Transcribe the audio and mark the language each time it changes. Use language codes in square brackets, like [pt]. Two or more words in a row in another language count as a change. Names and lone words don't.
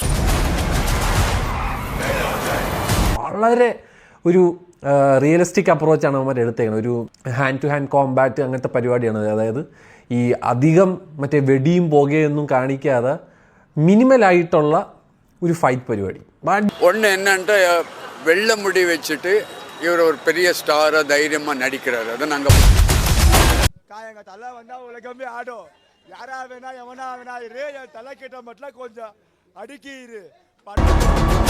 [ml] വളരെ ഒരു [en] realistic approach [ml] അവന്മാർ എടുത്തേക്കുന്നത്. ഒരു [en] hand to hand combat [ml] അങ്ങനത്തെ പരിപാടിയാണ്. അതായത് ഈ അധികം മറ്റേ വെടിയും പുകയൊന്നും കാണിക്കാതെ മിനിമലായിട്ടുള്ള ഒരു ഫൈറ്റ് പരിപാടി. [ta] ஒன்று என்னன்ட்டு வெள்ளை முடி வச்சுட்டு இவர் ஒரு பெரிய ஸ்டாராக தைரியமாக நடிக்கிறாரு. அதை நாங்கள் எங்கள் தலை வந்தால் உலகமே ஆடும். யாரா வேணா எவனா வேணா இரு, என் தலை கிட்ட மட்டும் கொஞ்சம் அடுக்கிரு.